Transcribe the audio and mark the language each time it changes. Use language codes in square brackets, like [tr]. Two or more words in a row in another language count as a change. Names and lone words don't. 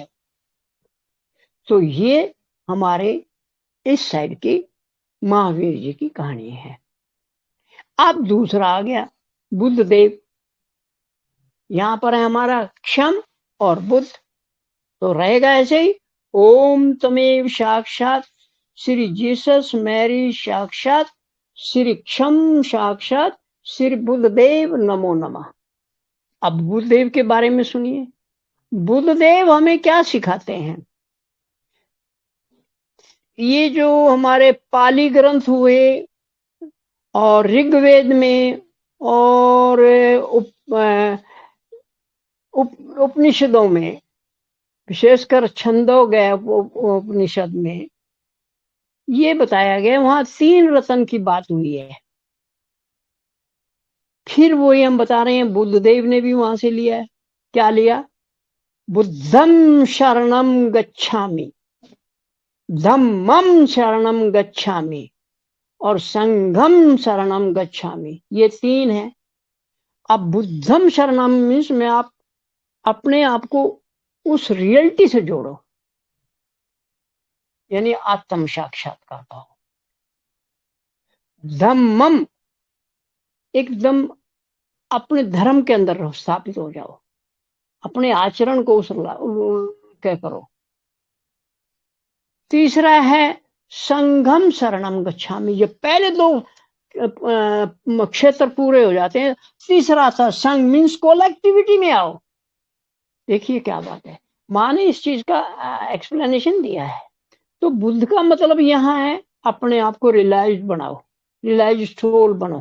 [hi] तो ये हमारे इस साइड की महावीर जी की कहानी है। अब दूसरा आ गया बुद्ध देव। यहां पर है हमारा क्षम और बुद्ध, तो रहेगा ऐसे ही। [sa] ओम तमेव साक्षात श्री जीसस मैरी साक्षात श्री क्षम साक्षात श्री बुद्धदेव नमो नमः। [hi] अब बुद्धदेव के बारे में सुनिए। बुद्धदेव हमें क्या सिखाते हैं? ये जो हमारे पाली ग्रंथ हुए और ऋग्वेद में और उपनिषदों में, विशेषकर छंदोग्य उपनिषद में ये बताया गया, वहां 3 रत्न की बात हुई है। फिर वही हम बता रहे हैं, बुद्धदेव ने भी वहां से लिया है। क्या लिया? [pi] बुद्धम शरणम गच्छामि, धम्मम शरणम गच्छामि और संघम शरणम गच्छामि। [hi] ये 3 है। अब [pi] बुद्धम शरणम [hi] मीन्स में आप अपने आप को उस रियलिटी से जोड़ो, यानी आत्म साक्षात्कार पाओ। धम्मम, एकदम अपने धर्म के अंदर स्थापित हो जाओ, अपने आचरण को उस क्या करो। तीसरा है [pi] संघम शरणम गच्छामि। [hi] ये पहले 2 क्षेत्र पूरे हो जाते हैं। तीसरा था संघ, [en] means collectivity [hi] में आओ। देखिए क्या बात है, माँ ने इस चीज का एक्सप्लेनेशन दिया है। तो बुद्ध का मतलब यहाँ है अपने आप को रियलाइज बनाओ, [en] realize soul [hi] बनो।